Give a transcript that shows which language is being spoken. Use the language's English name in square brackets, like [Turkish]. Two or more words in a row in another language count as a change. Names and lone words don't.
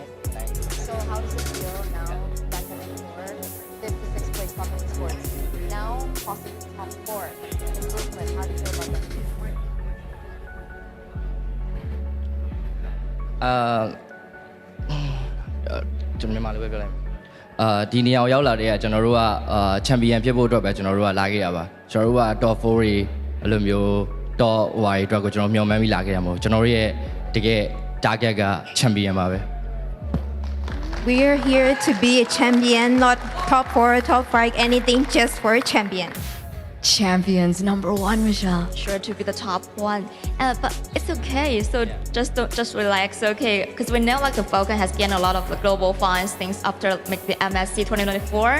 [English] So how does it feel now back at M4, 56th place Falcon Esports? Now possibly top 4 improvement. How do you feel about that? [Burmese] ကျွန်တော်မြန်မာလိုပဲပြောလိုက်ဒီနေရာကိုရောက်လာတဲ့ကကျွန်တော်တို့ကချန်ပီယံဖြစ်ဖို့အတွက်ပဲကျွန်တော်တို့ကလာခဲ့ရပါကျွန်တော်တို့က top 4 တွေအဲ့လိုမျိုး top ဟိုတွေအတွက်ကိုကျွန်တော်မျှော်မှန်းပြီးလာခဲ့ရမှာကျွန်တော်တို့ရဲ့တကယ် target ကချန်ပီယံပါပဲ [English] We are here to be a champion, not top 4, top 5, anything, just for a champion. Champions number 1, Michelle. Sure to be the top one, but it's okay. So just relax, okay? Because we know like the Falcon has gained a lot of the global fans things after like the MSC 2024.